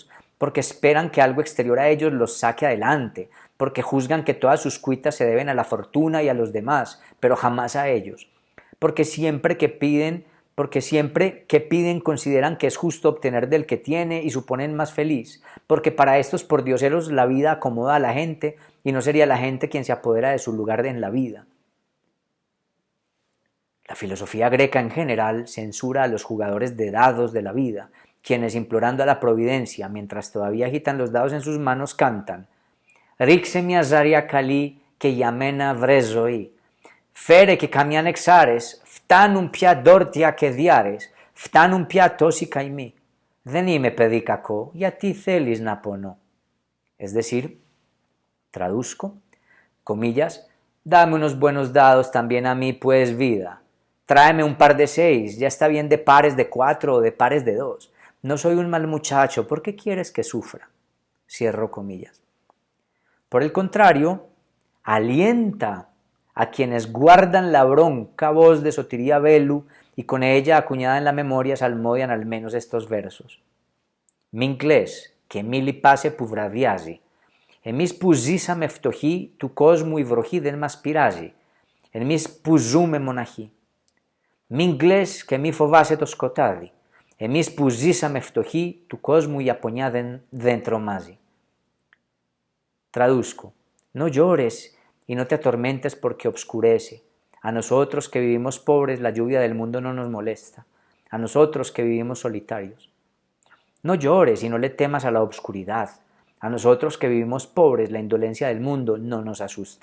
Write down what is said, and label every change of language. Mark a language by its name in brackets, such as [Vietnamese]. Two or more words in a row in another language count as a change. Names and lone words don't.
[Spanish] mendigos, porque esperan que algo exterior a ellos los saque adelante, porque juzgan que todas sus cuitas se deben a la fortuna y a los demás, pero jamás a ellos, porque siempre que piden consideran que es justo obtener del que tiene y suponen más feliz, porque para estos pordioseros la vida acomoda a la gente y no sería la gente quien se apodera de su lugar en la vida. La filosofía greca en general censura a los jugadores de dados de la vida, quienes implorando a la providencia, mientras todavía agitan los dados en sus manos, cantan [Greek] «Ρίξε μου ζάρια καλά και για μένα, ζωή, φέρε και καμιά εξάρα, φτάνουν πια τα δυάρια και τα τεσσάρια, φτάνουν πια τόσοι καημοί, δεν είμαι παιδί κακό, γιατί θέλεις να πονώ». [Spanish] Es decir, traduzco, comillas, «Dame unos buenos dados también a mí, pues, vida. Tráeme un par de 6, ya está bien de pares de 4 o de pares de 2. No soy un mal muchacho, ¿por qué quieres que sufra?». Cierro comillas. Por el contrario, alienta a quienes guardan la bronca voz de Sotiria Bellu y con ella acuñada en la memoria salmodian al menos estos versos. [Greek] «Μιγκλές και μη λυπάσαι που βραδιάζει. Εμείς που ζήσαμε φτωχοί, του κόσμου η βροχή δεν μας πειράζει. Εμείς που ζούμε μοναχοί. Μην κλαις και μη φοβάσαι το σκοτάδι. Εμείς που ζήσαμε φτωχοί, του κόσμου η απονιά δεν τρομάζει». [Spanish] Traduzco, no llores y no te atormentes porque obscurece. A nosotros que vivimos pobres la lluvia del mundo no nos molesta. A nosotros que vivimos solitarios. No llores y no le temas a la obscuridad. A nosotros que vivimos pobres la indolencia del mundo no nos asusta.